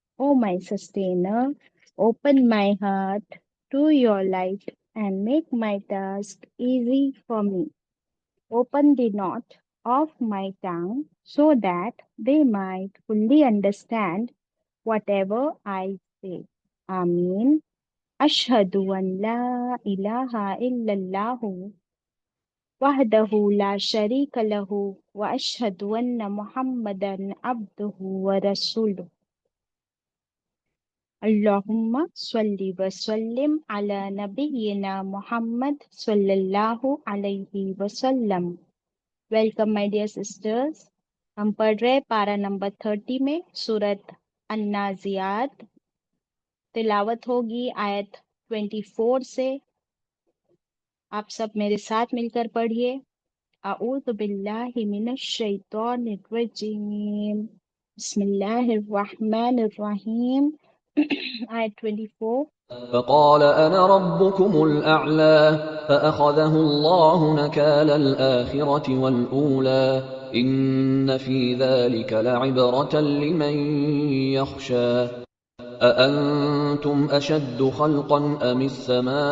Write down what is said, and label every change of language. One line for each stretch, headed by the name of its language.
English: O my sustainer, open my heart to your light and make my task easy for me. Open the knot of my tongue so that they might fully understand whatever I say.
Arabic: Ameen. Ashhadu an la ilaha illallah وحده لا شريك له وأشهد أن محمدا عبده ورسوله اللهم صل وسلم على نبينا محمد صلى الله عليه وسلم.
English: Welcome my dear sisters.
Hindi: हम पढ़ रहे पारा number 30 में सूरत अन्नाज़ियात. तिलावत होगी आयत 24 से. आप सब मेरे साथ मिलकर पढ़िए.
Arabic: أعوذ بالله من الشيطان الرجيم بسم الله الرحمن الرحيم. آية 24. فقال أنا ربكم الأعلى فأخذه الله نكال الآخرة والأولى إن في ذلك لعبرة لمن يخشى أأنتم أشد خلقا أم السماء